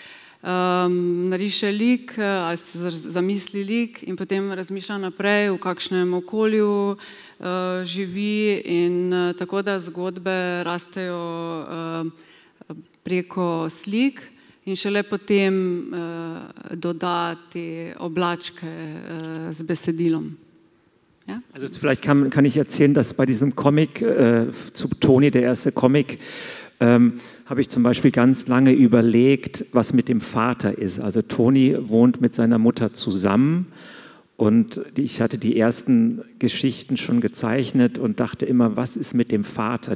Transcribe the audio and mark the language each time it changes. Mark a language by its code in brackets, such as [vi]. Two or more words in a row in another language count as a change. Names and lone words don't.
[sl] Nariše lik ali zamisli lik in potem razmišlja naprej, v kakšnem okolju živi in tako da zgodbe rastejo preko slik in šele potem doda te oblačke z besedilom. Ja? [de] Also vielleicht kann ich erzählen, dass bei diesem Comic zu Toni, der erste Comic, habe ich zum Beispiel ganz lange überlegt, was mit dem Vater ist. Also Toni wohnt mit seiner Mutter zusammen und ich hatte die ersten Geschichten schon gezeichnet und dachte immer, was ist mit dem Vater?